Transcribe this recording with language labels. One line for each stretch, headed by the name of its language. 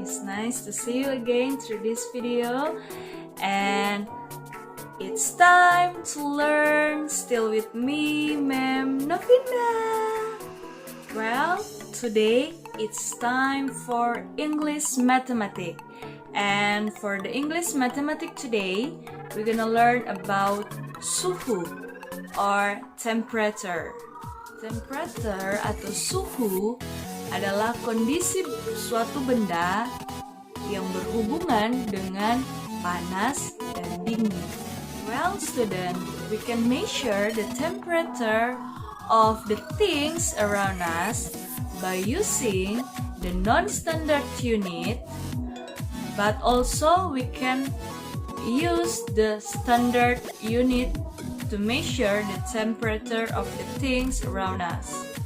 English: It's nice to see you again through this video. And it's time to learn, still with me, Ma'am Novina. Well, today it's time for English Mathematics. And for the English Mathematics today, we're gonna learn about suhu or temperature.
Indonesian: Temperature atau suhu adalah kondisi suatu benda yang berhubungan dengan panas dan dingin.
English: Well, student, we can measure the temperature of the things around us by using the non-standard unit, but also we can use the standard unit to measure the temperature of the things around us.